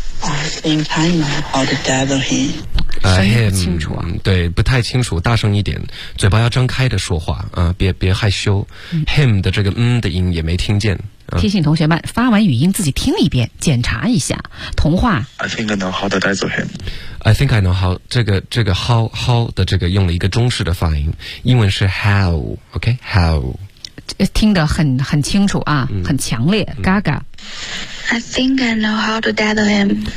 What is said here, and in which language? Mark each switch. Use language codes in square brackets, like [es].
[en] I think I know how to dazzle him [zh] 声音不清楚啊、对不太清楚大声一点嘴巴要张开的说话、别害羞、him 的这个嗯的音也没听见、提醒同学们发完语音自己听一遍检查一下同话 [en] I think I know how to dazzle him I think I know how [zh] 这个 how 的这个用了一个中式的发音英文是 how OK how 听得很清楚啊、很强烈、Gaga [en] I think I know how to dazzle him.